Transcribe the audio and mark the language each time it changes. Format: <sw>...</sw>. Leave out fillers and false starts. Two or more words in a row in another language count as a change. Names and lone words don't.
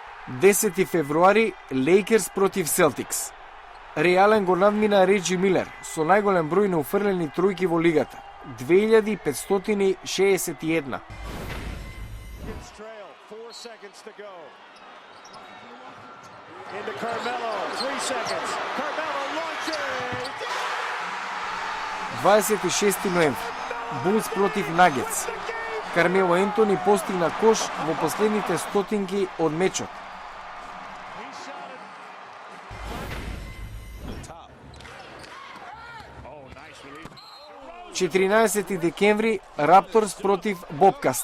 <mk>10 февруари, Лейкерс против Селтикс. Реален го надмина Реджи Милер со најголем број неуфрлени тројки во лигата, 2561.</mk> <en>Into Carmelo, 3 seconds. Carmelo launches.</en> <mk>26 ноември, Булс против Нагетс. Кармело Ентони постигна кош во последните стотинки од мечот. 14 декември, Рапторс против Бобкаст.</mk>